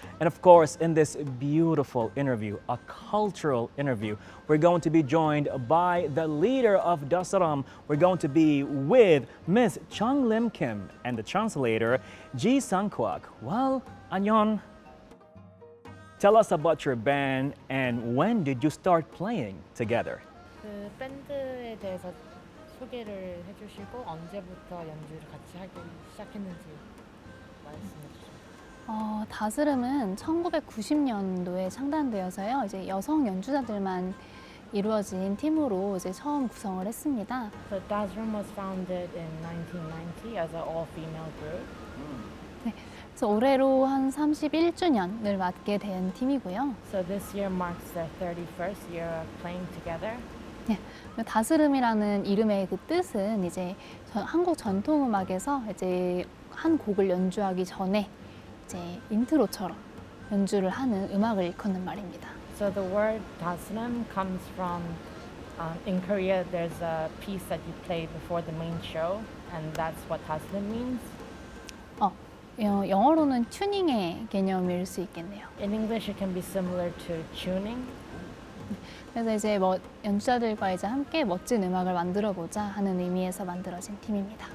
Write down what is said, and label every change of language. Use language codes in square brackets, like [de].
[en] And of course, in this beautiful interview, a cultural interview, we're going to be joined by the leader of DASRUM. We're going to be with Miss Chung Lim Kim and the translator, Ji Sang-kwak. Well, [ko] 안녕. [en] Tell us about your band and when did you start playing together? [ko] 그 밴드에 대해서 소개를 해주시고 언제부터 연주를 같이 하기 시작했는지 말씀해 주시죠. 다스름은 1990년도에 창단되어서요. 이제 여성 연주자들만 이루어진 팀으로 이제 처음 구성을 했습니다. [en] So DASRUM was founded in 1990 as an all-female group. [ko] 네, 그래서 올해로 한 31주년을 맞게 된 팀이고요. [en] So this year marks their 31st year of playing together. [ko] 네, 다스름이라는 이름의 그 뜻은 이제 한국 전통 음악에서 이제 한 곡을 연주하기 전에 이제 인트로처럼 연주를 하는 음악을 일컫는 말입니다. [en] So the word DASRUM comes from in Korea there's a piece that you play before the main show and that's what DASRUM means. [ko] 영어로는 튜닝의 개념일 수 있겠네요. [en] In English it can be similar to tuning. [ko] 그래서 이제 연주자들과 이제 함께 멋진 음악을 만들어 보자 하는 의미에서 만들어진 팀입니다.